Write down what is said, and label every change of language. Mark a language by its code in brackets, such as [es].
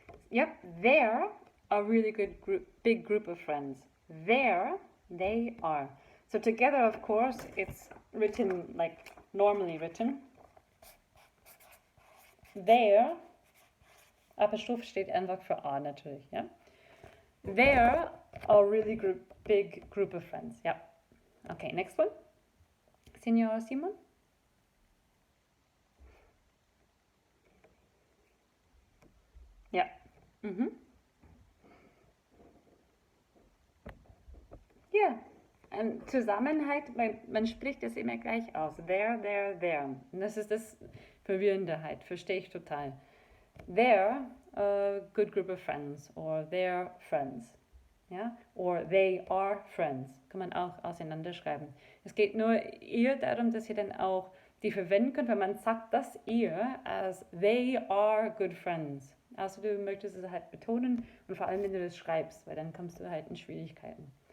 [en] Yep, they're a really good group, big group of friends. There, they are. So together, of course, it's written like normally written. [de] There, Apostroph steht einfach für A natürlich, ja. [en] They're a really big group of friends, yeah. Okay, next one. Signor Simon? Yeah. [de] Ja, Zusammenhalt, man spricht es immer gleich aus. There. Und das ist das Verwirrende halt, verstehe ich total. [en] They're a good group of friends or they're friends. [de] Ja? Or they are friends. Kann man auch auseinanderschreiben. Es geht nur eher darum, dass ihr dann auch die verwenden könnt, weil man sagt das eher als they are good friends. Also du möchtest es halt betonen und vor allem, wenn du das schreibst, weil dann kommst du halt in Schwierigkeiten.